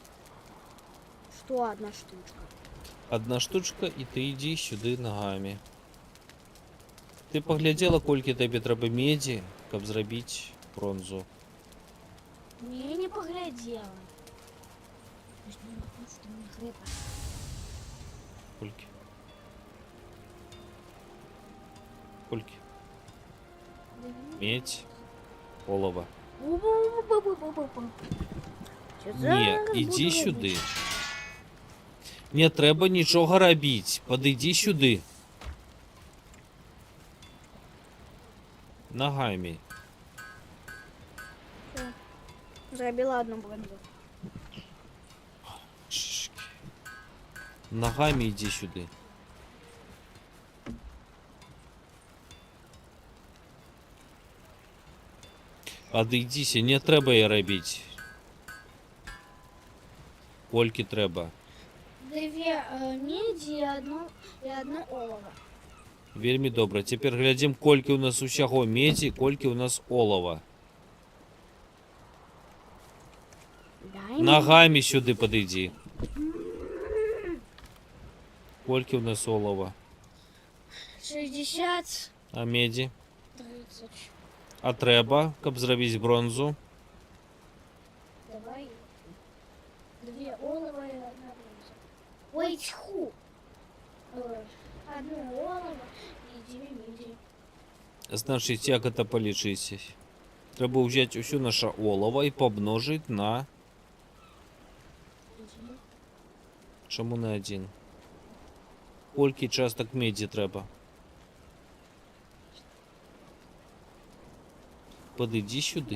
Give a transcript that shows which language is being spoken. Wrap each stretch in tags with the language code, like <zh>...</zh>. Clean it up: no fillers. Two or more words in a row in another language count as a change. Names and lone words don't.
<ru>Что одна штучка? Одна штучка,</ru> <be>і ты ідзі сюды нагамі. Ты паглядзела, колькі табе трэба медзі, каб зрабіць бронзу.</be> <ru>Не, не поглядела. Что мне хлеба.</ru> <be>Колькі? Колькі?</be> <ru>Медь, олова.</ru> <be>Не, ідзі сюды. Не трэба нічога рабіць. Падыдзі сюды. Нагамі.</be> <ru>Зробила одну бронзу. Шишки. Ногами иди сюда.</ru> <be>Адыдзіся, не трэба я рабіць. Колькі трэба.</be> <ru>Две меди и одно олово.</ru> <be>Вельмі добра. Цяпер глядзім, колькі ў нас усяго медзі, колькі ў нас олава. Дай Ногами сюды падыдзі. Колькі ў нас олава? 60, А медзі? 30. А трэба, каб зрабіць бронзу?</be> <ru>Давай. Две олова и одна бронза. Ой, тьфу. Одно олово и две меди.</ru> <be>Значыць, як гэта палічыць? Трэба ўзяць усё наша олава і памножыць на... Чаму на 1? Колькі частак медзі трэба? Падыдзі сюды.</be>